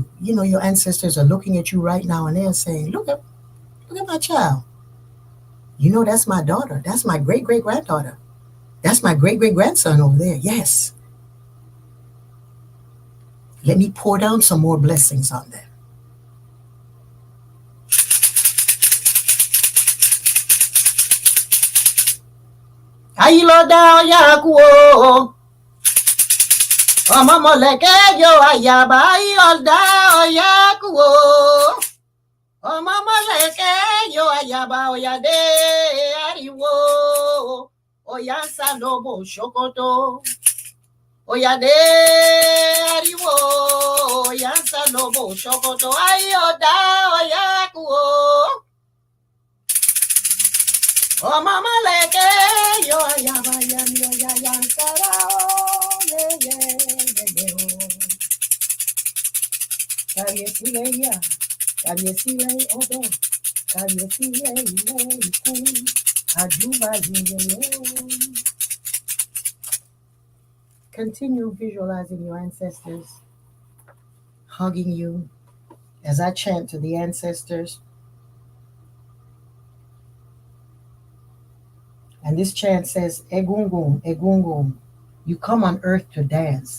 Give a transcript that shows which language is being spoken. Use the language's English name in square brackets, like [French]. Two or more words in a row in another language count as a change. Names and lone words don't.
[English] You know, your ancestors are looking at you right now and they're saying, look at my child. You know, that's my daughter. That's my great-great-granddaughter. That's my great-great-grandson over there. Yes. Let me pour down some more blessings on them. [Yoruba] Ayiloda yakuo. Mama leke yo ayaba ayiloda yakuo. Mama leke yo ayaba oyade ariwo. Oyansa lobo shokoto. Oyade ariwo, oyansa lobo shokoto ayoda oyakuo. O mama leke yo ayaba yami oyayansara ye. Kariesile ya, kariesile odo, kariesile iku, ajuba ye. [English] Continue visualizing your ancestors hugging you as I chant to the ancestors. And this chant says, Egungun, Egungun, you come on earth to dance.